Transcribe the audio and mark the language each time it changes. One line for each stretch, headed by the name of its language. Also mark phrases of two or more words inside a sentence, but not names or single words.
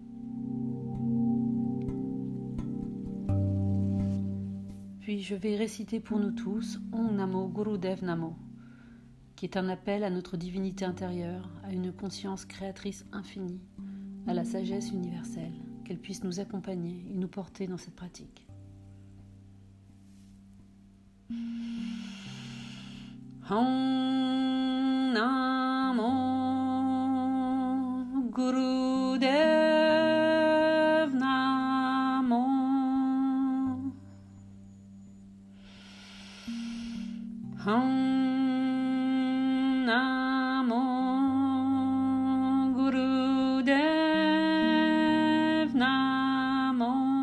French: Puis je vais réciter pour nous tous
Sanskrit: Om Namo Gurudev Namo,
French: qui est un appel à notre divinité intérieure, à une conscience créatrice infinie, à la sagesse universelle, qu'elle puisse nous accompagner et nous porter dans cette pratique.
Sanskrit: Om Namo Gurudev Namo. Om Namo Gurudev Namo.